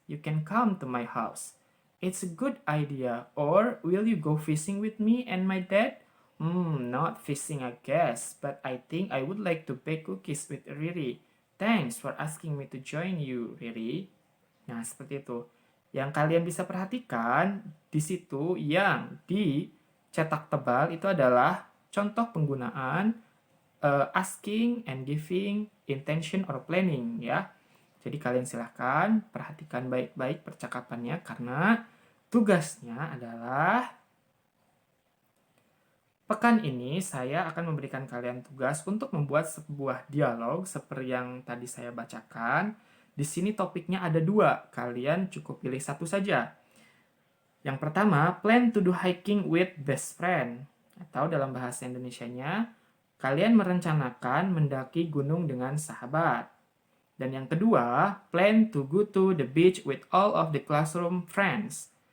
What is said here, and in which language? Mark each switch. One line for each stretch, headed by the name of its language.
English: You can come to my house. It's a good idea. Or will you go fishing with me and my dad? Not fishing, I guess, but I think I would like to bake cookies with Riri. Thanks for asking me to join you, Riri.
Indonesian: Nah, seperti itu. Yang kalian bisa perhatikan, di situ yang dicetak tebal itu adalah contoh penggunaan
English: asking and giving, intention or planning
Indonesian: ya. Jadi kalian silahkan perhatikan baik-baik percakapannya karena tugasnya adalah pekan ini saya akan memberikan kalian tugas untuk membuat sebuah dialog seperti yang tadi saya bacakan. Di sini topiknya ada 2, kalian cukup pilih satu saja. Yang pertama,
English: plan to do hiking with best friend.
Indonesian: Atau dalam bahasa Indonesianya, kalian merencanakan mendaki gunung dengan sahabat. Dan yang kedua,
English: plan to go to the beach with all of the classroom friends.